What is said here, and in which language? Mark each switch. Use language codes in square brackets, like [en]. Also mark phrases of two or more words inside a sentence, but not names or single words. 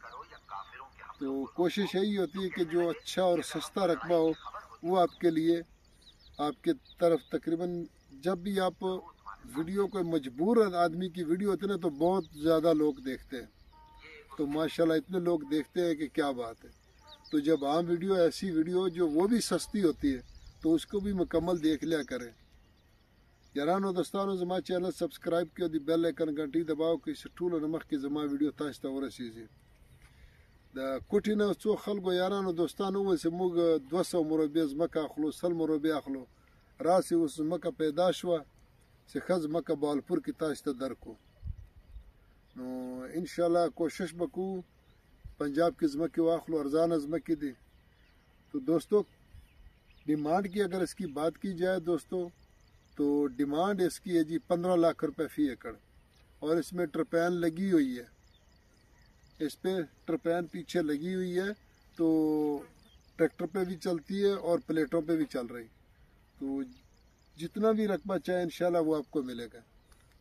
[ur] تو کوشش یہی ہوتی ہے کہ جو اچھا اور سستا رقبہ ہو وہ آپ کے لیے، آپ کے طرف تقریباً جب بھی آپ ویڈیو کو، مجبور آدمی کی ویڈیو ہوتی ہے نا، تو بہت زیادہ لوگ دیکھتے ہیں۔ تو ماشاءاللہ اتنے لوگ دیکھتے ہیں کہ کیا بات ہے۔ تو جب عام ویڈیو، ایسی ویڈیو جو وہ بھی سستی ہوتی ہے، تو اس کو بھی مکمل دیکھ لیا کریں۔ [ps] یارانو دوستانو زما چینل سبسکرائب کیو، دی [en] bell icon [ur] گھنٹی دباو [ps] کہ ټولو نه مخکې زما ویډیو تاسو ته ورسیږي۔ د کوټې نه څو خلکو یارانو دوستانو وویل چې موږ 200 مربع ځمکه اخلو، 100 مربع اخلو، راسې اوس ځمکه پیدا شوه چې ښه ځمکه بهاولپور کې تاسو ته درکړو۔ نو انشاءاللہ کوشش بکو پنجاب کی ځمکې واخلو، ارزانه ځمکې دي۔ [ur] تو دوستو ڈیمانڈ کی اگر اس کی بات کی جائے دوستو، تو ڈیمانڈ اس کی ہے جی 15 لاکھ روپے فی ایکڑ، اور اس میں ٹرپین لگی ہوئی ہے، اس پہ ٹرپین پیچھے لگی ہوئی ہے، تو ٹریکٹر پہ بھی چلتی ہے اور پلیٹوں پہ بھی چل رہی، تو جتنا بھی رقبہ چاہے انشاءاللہ وہ آپ کو ملے گا۔